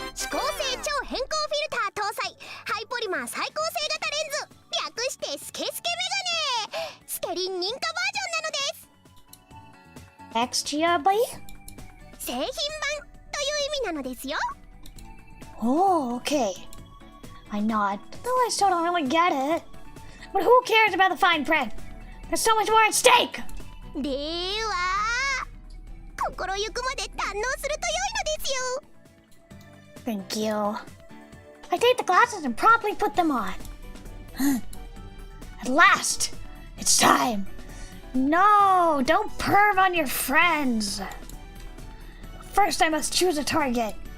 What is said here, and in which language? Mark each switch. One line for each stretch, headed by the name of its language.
Japanese: 指向性超変更フィルター搭載ハイポリマー再構成型レンズ、略してスケスケメガネ。スケリン認可バージョンなのです。
English: XGRB?
Japanese: 製品版という意味なのですよ。
English: Oh, okay. I nod. Though I still don't really get it. But who cares about the fine print? There's so much more at stake!
Japanese: では心ゆくまで堪能すると良いのですよ。
English: Thank you. I take the glasses and promptly put them on. At last! It's time! No! Don't perv on your friends! First I must choose a target.